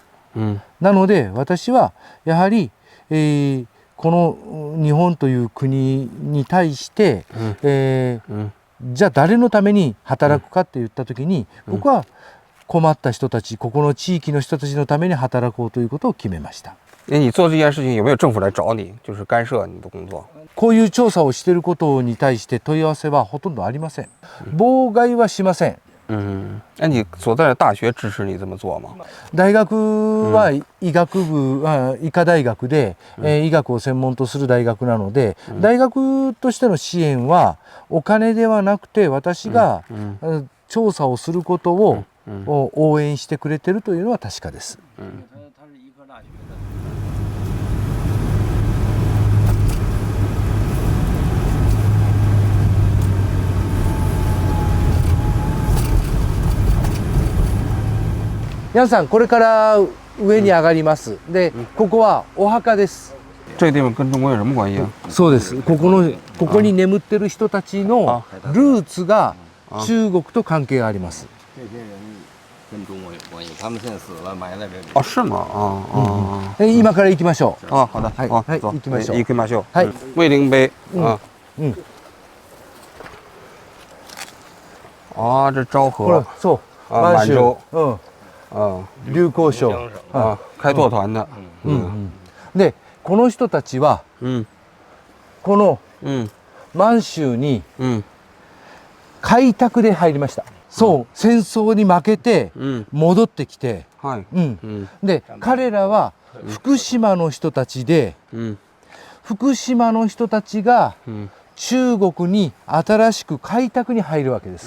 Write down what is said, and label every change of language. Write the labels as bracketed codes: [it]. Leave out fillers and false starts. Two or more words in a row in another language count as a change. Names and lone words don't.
[ja] なので私はやはり、この日本という国に対して、じゃあ誰のために働くかって言った時に、僕は困った人たち、ここの地域の人たちのために働こうということを決めました。 [zh] 你做这件事情有没有政府来找你，就是干涉你的工作？ [ja] こういう調査をしていることに対して問い合わせはほとんどありません。妨害はしません。 [zh] 那你所在的大学支持你这么做吗？ [ja] 大学は医学部、医科大学で、医学を専門とする大学なので、大学としての支援はお金ではなくて私が、調査をすることを、応援してくれているというのは確かです。皆さんこれから上に上がります。で、ここはお墓です。 [zh] 这个地方跟中国有什么关系啊？ [ja] そうです。ここに眠ってる人たちのルーツが中国と関係があります。 [zh] 跟中国有关系，他们现在死了，埋在这里。哦，是吗？ [ja] 今から行きましょう。 [zh] 好的， [ja] はい、 [zh] 走 [ja] 行きましょう。行きましょう。はい。 [zh] 卫灵碑啊。啊，这昭和。 [ja] そう。 [zh] 满洲。劉光章。开拓团的。 [ja] で、この人たちは、この満州に開拓で入りました。そう、戦争に負けて戻ってきて、で彼らは福島の人たちで、福島の人たちが中国に新しく開拓に入るわけです。